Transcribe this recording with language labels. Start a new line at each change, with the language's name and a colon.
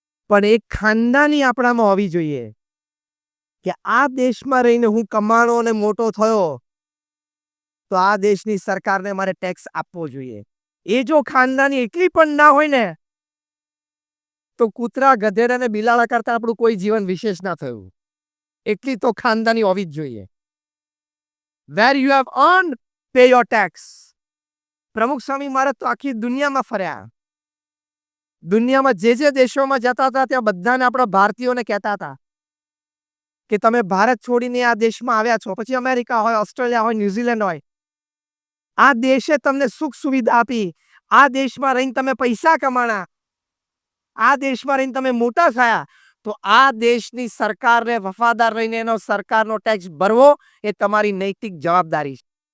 Gujarati: પણ એક ખાનદાની આપણામાં હોવી જોઈએ કે આ દેશમાં રહીને હું કમાણો અને મોટો થયો તો આ દેશની સરકારને મારે ટેક્સ આપવો જોઈએ. એ જો ખાનદાની એટલી પણ ના હોય ને તો કૂતરા, ગધેડા અને બિલાડા કરતા આપણું કોઈ જીવન વિશેષ ના થયું. એટલી તો ખાનદાની હોવી જ જોઈએ.
English: Where you have earned, pay your tax.
Gujarati: પ્રમુખ સ્વામી મહારાજ તો આખી દુનિયામાં ફર્યા. દુનિયામાં જે દેશોમાં જતા હતા ત્યાં બધાને આપણા ભારતીયોને કહેતા હતા કે તમે ભારત છોડીને આ દેશમાં આવ્યા છો, પછી અમેરિકા હોય, ઓસ્ટ્રેલિયા હોય, ન્યુઝીલેન્ડ હોય, આ દેશે તમને સુખ સુવિધા આપી, આ દેશમાં રહીને તમે પૈસા કમાણા, આ દેશમાં રહીને તમે મોટા થયા, તો આ દેશની સરકારને વફાદાર રહીને એનો સરકારનો ટેક્સ ભરવો એ તમારી નૈતિક જવાબદારી છે.